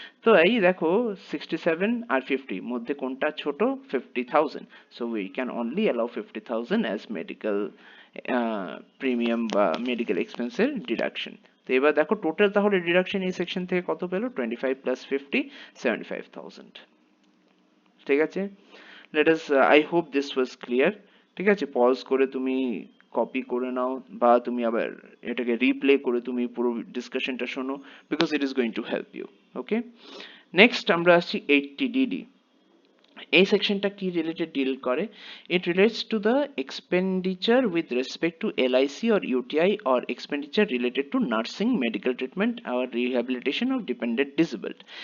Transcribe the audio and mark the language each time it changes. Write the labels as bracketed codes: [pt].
[bn] তো এই দেখো 67 আর 50 মধ্যে কোনটা ছোট? 50,000। [en] So we can only allow 50,000 as medical premium বা medical এক্সপেন্সের deduction. [bn] তো এবার দেখো টোটাল তাহলে ডিডাকশন এই সেকশন থেকে কত পেলো? 25 প্লাস 50, 75,000। ঠিক আছে, [en] let us I hope this was clear। [bn] ঠিক আছে, পজ করে তুমি কপি করে নাও, বা তুমি আবার এটাকে রিপ্লে করে তুমি পুরো ডিসকাশনটা শোনো, [en] Because it is going to help you. [bn] Okay, next আমরা আসছি 80DD। এই সেকশনটা কি রিলেটেড ডিল করে? [en] It relates to the expenditure with respect to LIC or UTI or expenditure related to nursing, medical treatment আর rehabilitation of dependent disabled.